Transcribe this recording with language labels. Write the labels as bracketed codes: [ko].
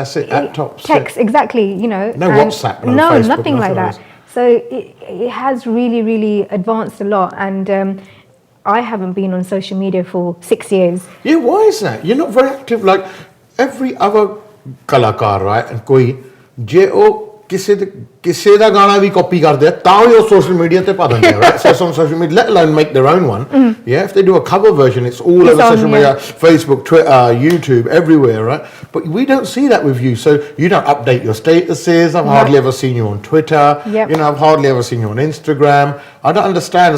[en] That's it, laptops. Text, exactly, you know. No and WhatsApp, no Facebook, nothing like nothing that. So it has really, really advanced a lot, and I haven't been on social media for 6 years. Yeah, why is that? You're not very active like every other ਕਲਾਕਾਰ, right? [pa] And ਕੋਈ ਜੇ ਉਹ ਕਿਸੇ ਦਾ ਗਾਣਾ ਵੀ copy ਕਰਦੇ ਆ ਤਾਂ ਉਹ ਸੋਸ਼ਲ ਮੀਡੀਆ ਤੇ ਪਾ ਦਿੰਦੇ ਆ, right? [en] So on social media, let alone make their own one. Yeah, if they do a cover version, it's all over social media, Facebook, Twitter, YouTube, everywhere, right? But we don't see that with you. So you don't update your statuses. I've hardly ever seen you on Twitter. You know, I've hardly ever seen you on Instagram. I don't understand.